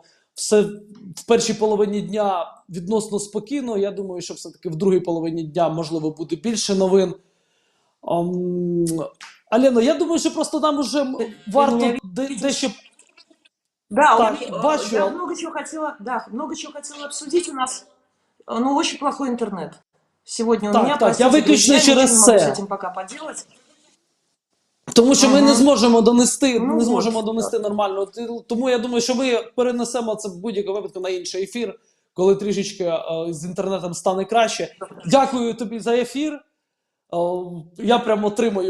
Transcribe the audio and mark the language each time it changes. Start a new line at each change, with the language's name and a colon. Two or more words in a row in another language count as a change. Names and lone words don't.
Ukrainian: Все в першій половині дня відносно спокійно. Я думаю, що все-таки в другій половині дня, можливо, буде більше новин. Аліно, я думаю, що просто нам уже варто
Russian: меня
Ukrainian: дещо...
Russian: Да,
Ukrainian: Так, я бачу.
Russian: много чего хотела, да, много чего хотела обсудить. У нас, ну, очень плохой интернет. Сегодня у Так, меня, так, простите, я выключу друзья, через ничего не могу
Ukrainian: це.
Russian: с этим пока поделать.
Ukrainian: Тому що ми не зможемо донести, Ну, не зможемо от, донести нормально. Тому я думаю, що ми перенесемо це в будь-якому випадку на інший ефір, коли трішечки з інтернетом стане краще. Дякую тобі за ефір. Я прямо отримую